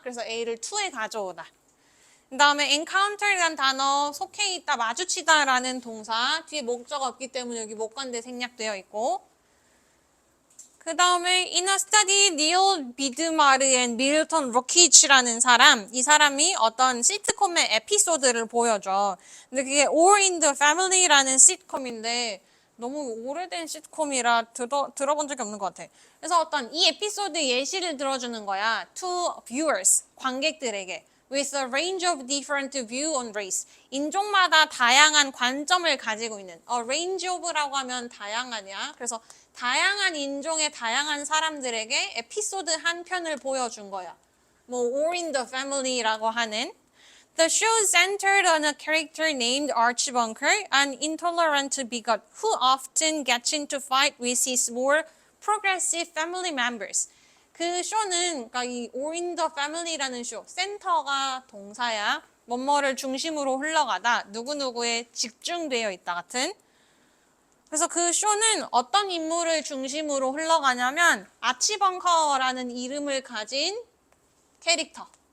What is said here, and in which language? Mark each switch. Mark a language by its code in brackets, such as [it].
[ko] 그래서 A를 to에 가져오다. 그 다음에 encounter라는 단어 속해 있다, 마주치다 라는 동사 뒤에 목적 없기 때문에 여기 목관대 생략되어 있고 그 다음에 [en] in a study, [ko] Neil 비드마르 and 밀턴 로키치라는 사람 이 사람이 어떤 시트콤의 에피소드를 보여줘. 근데 그게 All in the Family라는 시트콤인데 너무 오래된 시트콤이라 들어본 적이 없는 것 같아. 그래서 어떤 이 에피소드 예시를 들어주는 거야. [en] To viewers, [ko] 관객들에게. [en] With a range of different view on race. [ko] 인종마다 다양한 관점을 가지고 있는. range of라고 하면 다양하냐. 그래서 다양한 인종의 다양한 사람들에게 에피소드 한 편을 보여준 거야. 뭐 [en] All in the Family라고 하는. The show centered on a character named Archie Bunker, an intolerant bigot who often gets into fight with his more progressive family members. [ko] 그 쇼는 그러니까 이 All in the Family라는 쇼, 센터가 동사야. 뭐뭐를 중심으로 흘러가다, 누구누구에 집중되어 있다 같은. 그래서 그 쇼는 어떤 인물을 중심으로 흘러가냐면 아치 벙커라는 이름을 가진 캐릭터.